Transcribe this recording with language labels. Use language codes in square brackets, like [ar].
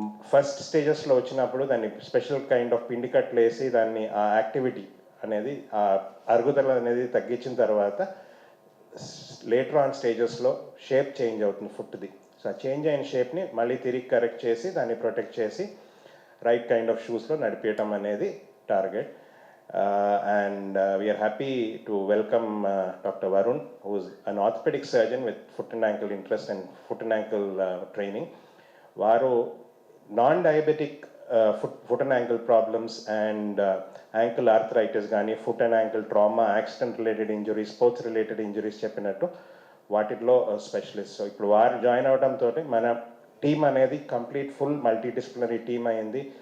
[te] First స్టేజెస్లో వచ్చినప్పుడు దాన్ని స్పెషల్ కైండ్ ఆఫ్ పిండి కట్లు వేసి దాన్ని ఆ యాక్టివిటీ అనేది, ఆ అరుగుదల అనేది తగ్గించిన తర్వాత లేటర్ ఆన్ స్టేజెస్లో షేప్ చేంజ్ అవుతుంది ఫుట్ది. సో ఆ చేంజ్ అయిన షేప్ని మళ్ళీ తిరిగి కరెక్ట్ చేసి దాన్ని ప్రొటెక్ట్ చేసి రైట్ కైండ్ ఆఫ్ షూస్లో నడిపేయటం అనేది target. [en] And we are happy to welcome Dr. Varun, who is an orthopedic surgeon with foot and ankle interest and foot and ankle training. [te] వారు non diabetic foot and ankle problems and ankle arthritis కానీ, foot and ankle trauma, accident related injuries, sports related injuries చెప్పినట్టు వాటిల్లో specialist. So ఇప్పుడు వారు join అవడంతో మన team అనేది complete full multidisciplinary team అయింది.